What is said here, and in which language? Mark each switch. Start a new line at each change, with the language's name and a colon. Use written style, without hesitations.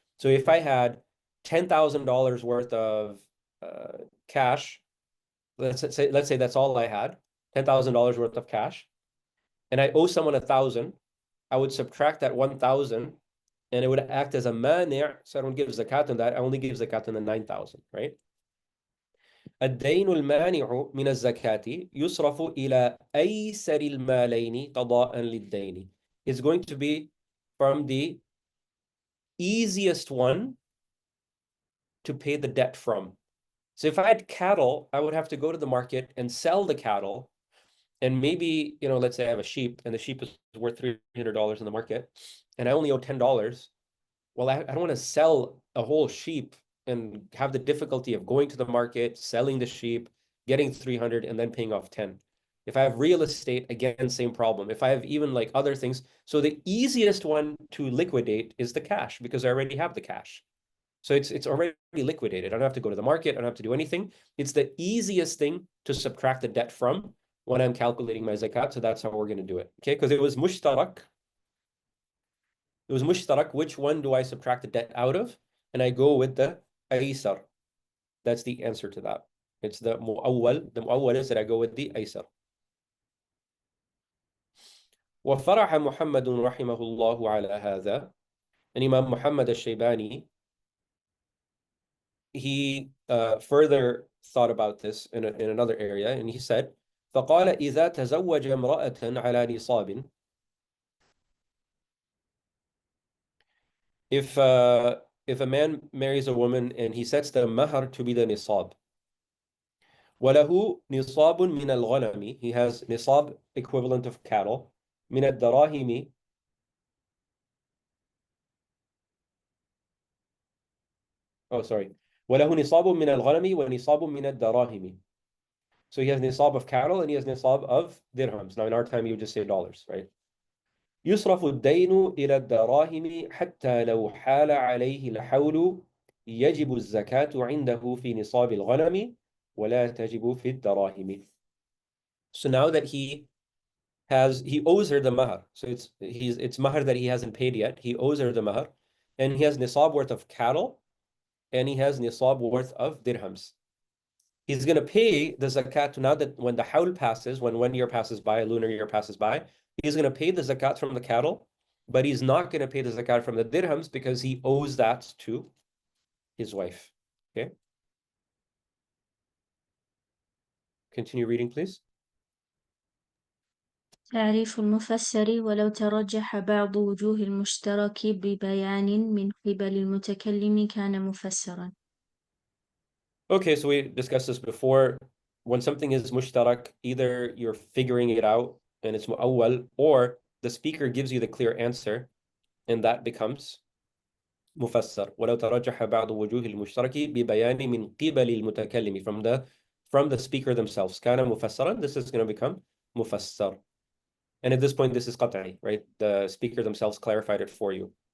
English: So if I had $10,000 worth of cash, let's say that's all I had, $10,000 worth of cash, and I owe someone 1,000, I would subtract that 1,000, and it would act as a mani', so I don't give zakat on that. I only give zakat on the 9,000, right?
Arabic: الدين المانع من الزكاة يصرف إلى أيسر المالين قضاء للدين.
English: It's going to be from the easiest one to pay the debt from. So if I had cattle, I would have to go to the market and sell the cattle. And maybe, let's say I have a sheep and the sheep is worth $300 in the market and I only owe $10. Well, I don't want to sell a whole sheep and have the difficulty of going to the market, selling the sheep, getting 300 and then paying off 10. If I have real estate, again, same problem. If I have even like other things. So the easiest one to liquidate is the cash because I already have the cash. So it's already liquidated. I don't have to go to the market. I don't have to do anything. It's the easiest thing to subtract the debt from when I'm calculating my zakat. So that's how we're going to do it. Okay, because it was mushtarak. It was mushtarak. Which one do I subtract the debt out of? And I go with the aysar. That's the answer to that. It's the mu'awwal. The mu'awwal is that I go with the aysar.
Arabic: وفرح محمد رحمه الله على هذا.
English: And Imam Muhammad al-Shaybani, he further thought about this in another area, and he said,
Arabic: فقال إذا تزوج امرأة على نصاب.
English: If a man marries a woman and he sets the mahar to be the nisab,
Arabic: وله نصاب من الغنم,
English: he has nisab equivalent of cattle,
Arabic: من الدراهم, وله نصاب من الغنم ونصاب من الدراهم.
English: So he has nisab of cattle and he has nisab of dirhams. Now in our time you would just say dollars, right?
Arabic: يصرف الدين إلى الدراهم حتى لو حال عليه الحول يجب الزكاة عنده في نصاب الغنم ولا تجب في الدراهم.
English: So now that he owes her the mahar. So it's mahar that he hasn't paid yet. He owes her the mahar, and he has nisab worth of cattle, and he has nisab worth of dirhams. He's going to pay the zakat now that when the hawl passes, when 1 year passes by, a lunar year passes by, he's going to pay the zakat from the cattle, but he's not going to pay the zakat from the dirhams because he owes that to his wife. Okay. Continue reading, please.
Arabic: تعريف المفسر ولو ترجح بعض وجوه المشترك ببيان من قبل المتكلم كان مفسرا.
English: Okay, so we discussed this before. When something is mushtarak, either you're figuring it out and it's mu'awwal, or the speaker gives you the clear answer, and that becomes mufassar.
Arabic: وَلَوْ تَرَجَّحَ بَعْضُ وُجُوهِ الْمُشْتَرَكِ بِبَيَانٍ مِنْ قِبَلِ الْمُتَكَلِّمِ,
English: from the speaker themselves.
Arabic: كَانَ مُفَسَّرًا.
English: This is going to become mufassar. And at this point, this is qat'i, right? The speaker themselves clarified it for you.